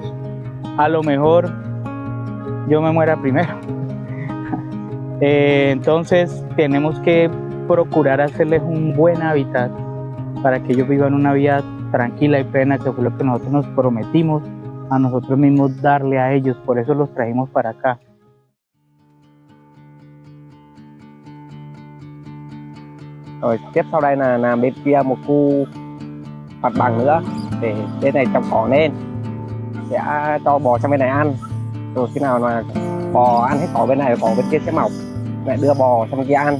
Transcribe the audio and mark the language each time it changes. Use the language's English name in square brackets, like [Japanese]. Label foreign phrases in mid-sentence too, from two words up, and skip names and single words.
[Spanish] A lo mejor yo me muera primero. Entonces tenemos que procurar hacerles un buen hábitat para que ellos vivan una vida tranquila y plena, que fue lo que nosotros nos prometimos a nosotros mismos darle a ellos. Por eso los trajimos para acá. [Vietnamese] Rồi tiếp sau đây là làm bên kia một khu mặt bằng nữa, để bên này trồng cỏ lên, sẽ cho bò sang bên này ăn. Rồi khi nào mà bò ăn hết cỏ bên này, cỏ bên kia sẽ mọc, lại đưa bò sang bên kia ăn.